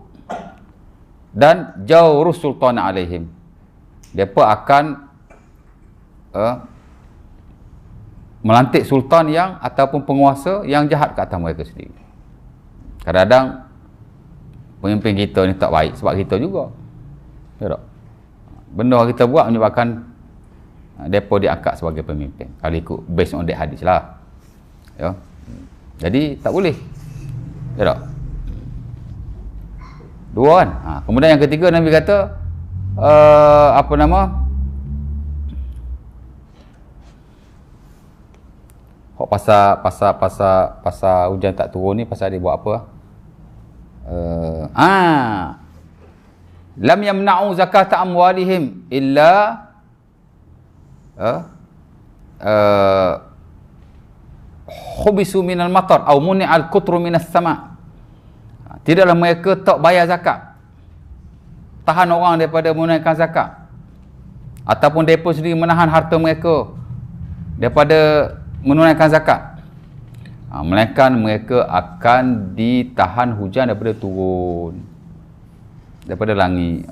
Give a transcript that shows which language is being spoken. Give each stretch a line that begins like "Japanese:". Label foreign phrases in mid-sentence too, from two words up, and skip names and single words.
Malay: Dan
Arabic: جور السلطان عليهم,
Malay: mereka akan melantik sultan yang ataupun penguasa yang jahat ke atas mereka sendiri. Kadang-kadang pemimpin kita ni tak baik sebab kita juga. Ya tak? Benda kita buat menyebabkan mereka diangkat sebagai pemimpin. Kalau ikut
English: based on that
Malay: hadis lah. Ya. Jadi tak boleh. Ya tak? Dua kan? Kemudian yang ketiga, Nabi kata apa nama? Hok pasal hujan tak turun ni, pasal dia buat apa?
Arabic: لم يمنعوا زكاة أموالهم إلا حبسوا من المطر أو منعوا القطر من السماء'.
Malay: Tidaklah mereka tak bayar zakat, tahan orang daripada menunaikan zakat, ataupun mereka sendiri menahan harta mereka daripada menunaikan zakat, melainkan mereka akan ditahan hujan daripada turun daripada langit.